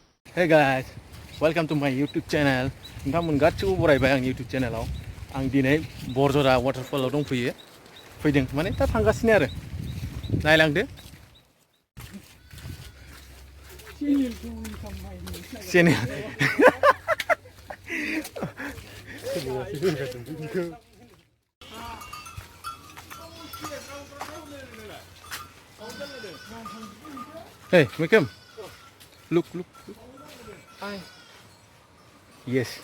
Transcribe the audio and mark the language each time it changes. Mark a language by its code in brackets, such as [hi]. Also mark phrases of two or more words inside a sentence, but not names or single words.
[en] Hey guys, welcome to my YouTube channel. [brx] नोंथांमोन गासिबो बरायबाय आंनि YouTube चेनेलाव। आं दिनै बरजरा वाटारफलाव फैदों माने दा थांगासिनो आरो नायलांदो। [en] चेनेल Hey, Mikem. Look. Hi. Yes.